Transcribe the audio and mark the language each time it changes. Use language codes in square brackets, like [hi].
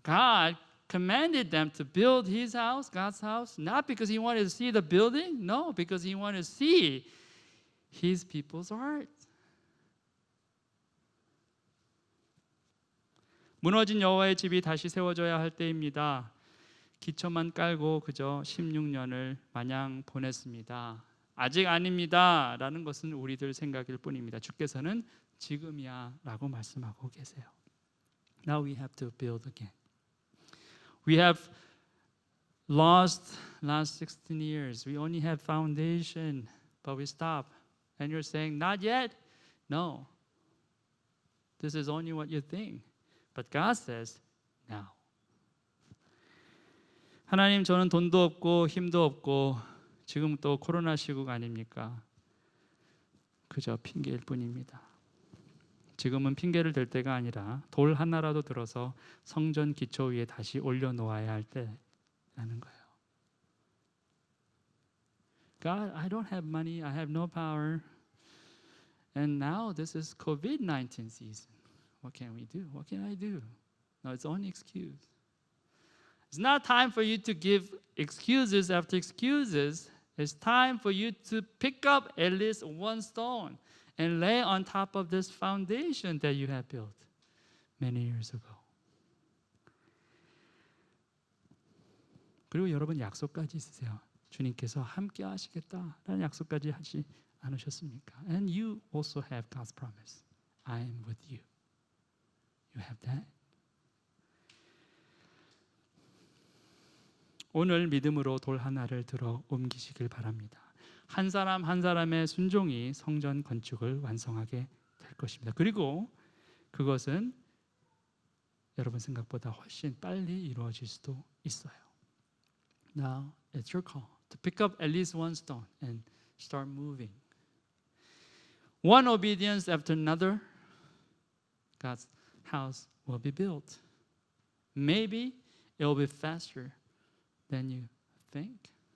[en] God commanded them to build His house, God's house, not because He wanted to see the building, no, because He wanted to see His people's heart. [ko] 무너진 여호와의 집이 다시 세워져야 할 때입니다. 기초만 깔고 그저 16년을 마냥 보냈습니다. 아직 아닙니다 라는 것은 우리들 생각일 뿐입니다. 주께서는 지금이야 라고 말씀하고 계세요. [en] Now we have to build again. We have lost last 16 years. We only have foundation, but we stop. And you're saying, not yet? No. This is only what you think. But God says, now. [ko] 하나님, 저는 돈도 없고 힘도 없고 지금 또 코로나 시국 아닙니까? 그저 핑계일 뿐입니다. 지금은 핑계를 댈 때가 아니라 돌 하나라도 들어서 성전 기초 위에 다시 올려놓아야 할 때라는 거예요. [en] God, I don't have money, I have no power. And now this is COVID-19 season. What can we do? What can I do? No, it's only excuse. It's not time for you to give excuses after excuses. It's time for you to pick up at least one stone and lay on top of this foundation that you have built many years ago. [ko] 그리고 여러분 약속까지 있으세요. 주님께서 함께 하시겠다라는 약속까지 하지 않으셨습니까? [en] And you also have God's promise. I am with you. You have that? [ko] 오늘 믿음으로 돌 하나를 들어 옮기시길 바랍니다. 한 사람 한 사람의 순종이 성전 건축을 완성하게 될 것입니다. 그리고 그것은 여러분 생각보다 훨씬 빨리 이루어질 수도 있어요. [en] Now it's your call to pick up at least one stone and start moving. One obedience after another, God's house will be built. Maybe it will be faster than you think.